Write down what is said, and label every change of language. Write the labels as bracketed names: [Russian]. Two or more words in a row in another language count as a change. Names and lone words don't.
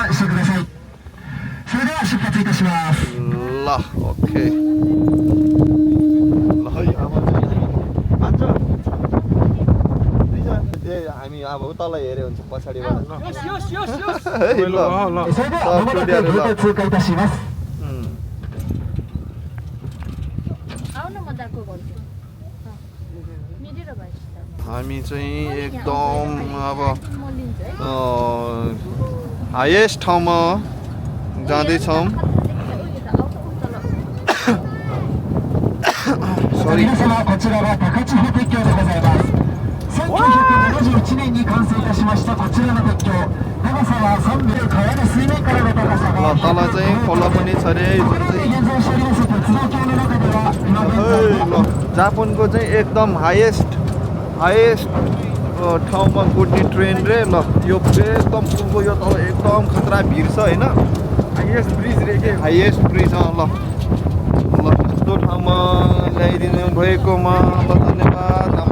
[Nepali] ल ओके ल हामी अब तल हेऱ्यो हुन्छ पछाडिबाट हामी चाहिँ एकदम अब हाइएस्ट ठाउँमा जाँदैछौँ सरी [Japanese] 1971 年に完成いたしましたこちらの鉄橋長さは3メートル川の水面からの高さが [Nepali] तल चाहिँ खोला पनि छ रे जापानको चाहिँ एकदम हाइएस्ट ठाउँमा कुद्ने ट्रेन रे ल यो एकदम पुलको यो तल एकदम खतरा भिड छ होइन [English] highest bridge [Nepali] रे के [English] highest bridge [Nepali] ल यस्तो ठाउँमा ल्याइदिनु भएकोमा ल धन्यवाद